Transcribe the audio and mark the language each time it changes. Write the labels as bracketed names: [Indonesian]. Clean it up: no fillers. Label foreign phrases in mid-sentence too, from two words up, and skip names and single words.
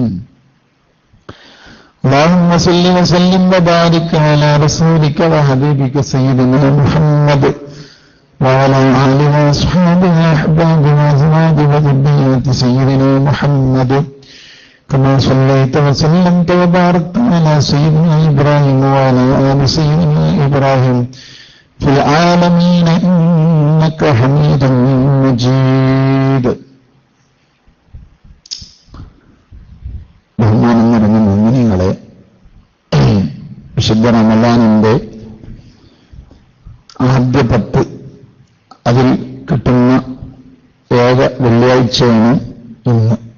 [Arabic] اللهم صل وسلم وبارك على رسولك وحبيبك سيدنا محمد وعلى آله وأصحابه وأحبابه وأزواجه وذريات سيدنا محمد كما صليت وسلمت وباركت على سيدنا إبراهيم وعلى آل سيدنا إبراهيم في العالمين إنك حميد مجيد. [Malayalam] ബഹുമാനം നിറഞ്ഞ മുഅ്മിനീങ്ങളെ, വിശുദ്ധ റമളാനിന്റെ ആദ്യ 10 അതിൽ കിട്ടുന്ന ഏക വെള്ളിയാഴ്ചയാണ് ഇന്ന്.